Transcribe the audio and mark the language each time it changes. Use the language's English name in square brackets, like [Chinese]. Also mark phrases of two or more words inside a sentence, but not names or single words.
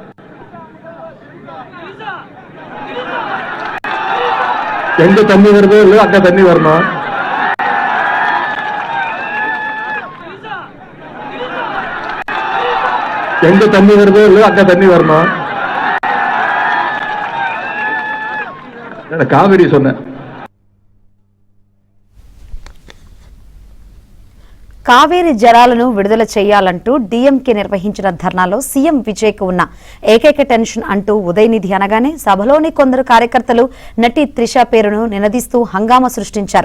[Tamil] எங்க தண்ணி வருதோ இல்ல அங்க தண்ணி வரணும். எங்க தண்ணி வருதோ இல்ல அங்க தண்ணி வரணும். காவிரி சொன்ன [Telugu] కావేరీ జలాలను విడుదల చేయాలంటూ డీఎంకే నిర్వహించిన ధర్నాలో సీఎం విజయ్ కు ఉన్న ఏకైక టెన్షన్ అంటూ ఉదయనిధి అనగానే సభలోని కొందరు కార్యకర్తలు నటి త్రిష పేరును నినదిస్తూ హంగామా సృష్టించారు.